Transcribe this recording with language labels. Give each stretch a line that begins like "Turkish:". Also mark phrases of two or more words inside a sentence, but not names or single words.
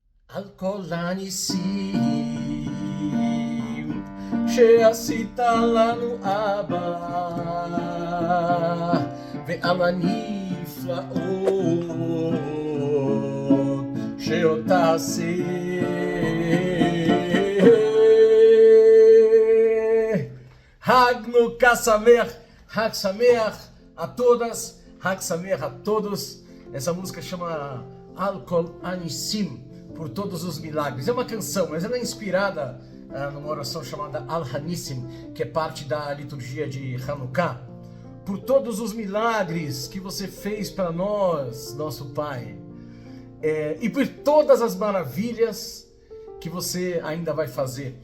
Hebrew: על כל הניסים שעשית לנו אבא ועל הנפלאות שעוד תעשה. חנוכה שמח, חג שמח
Portuguese: a todas,
Hebrew: חג שמח
Portuguese: a todos. Essa música chama Al Kol Anissim, por todos os milagres. É uma canção, mas ela é inspirada numa oração chamada Al Hanissim, que é parte da liturgia de Hanukkah. Por todos os milagres que você fez para nós, nosso Pai, e por todas as maravilhas que você ainda vai fazer.